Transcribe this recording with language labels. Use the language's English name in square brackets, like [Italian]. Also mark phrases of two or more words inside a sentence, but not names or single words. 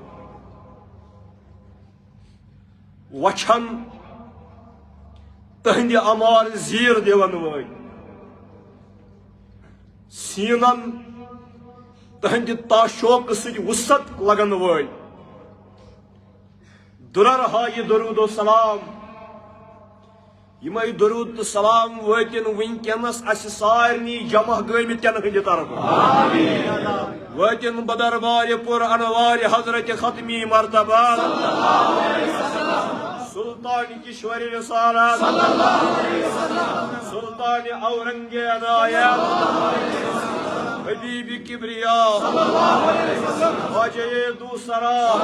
[Kashmiri] وچھن تہنٛدِ امار زیٖر دِوان وٲلۍ سیٖنن تہنٛدِ تاشوقہٕ سۭتۍ وسعت لگن وٲلۍ دُرر ہایہِ درود و سلام یِمے درود تہٕ سلام وٲتِن وٕنکٮ۪نس اسہِ سارنٕے جمع گٲمٕتٮ۪ن ہٕنٛدِ طرفہٕ وٲتِن بدربارِ پُر انوارِ حضرت ختمی مرتبہ سلطان کشور رسالت سلطان اورنگ عنایت حبیب کبریا خواجہ دوسرا